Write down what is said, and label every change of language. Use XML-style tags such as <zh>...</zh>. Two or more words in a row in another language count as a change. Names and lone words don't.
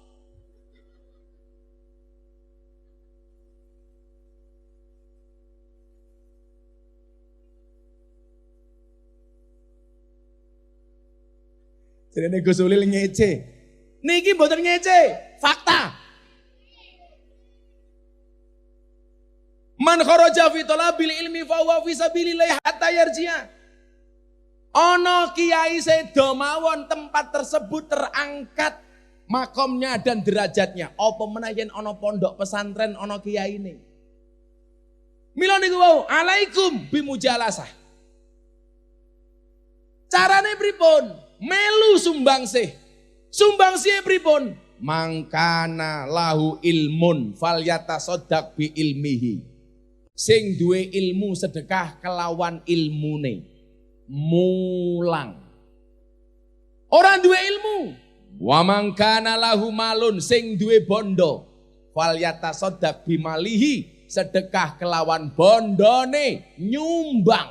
<jv>Jenenge Gus Ulil ngece. Niki mboten ngece, fakta.</jv> <ar>من خرج في طلب العلم فهو في سبيل الله حتى يرجع.</ar> <jv>Ana kiai sedo mawon</jv> <id>tempat tersebut terangkat makomnya dan derajatnya.</id> <jv>Apa menawa ana pondok pesantren ana kiyaine. Mila niku wau</jv> <ar>عليكم بمجالسة.</ar> <jv>Carane pripun? Melu sumbangsih. Sumbangsih pripun?</jv> <ar>من كان له علم فليتصدق بعلمه.</ar> <jv>Sing duwe ilmu sedekah kelawan ilmune. Mulang. Orang duwe ilmu.</jv> <ar>ومن كان له مال</ar> <jv>sing duwe bondo.</jv> <ar>فليتصدق بماله.</ar> <jv>Sedekah kelawan bondone nyumbang.</jv>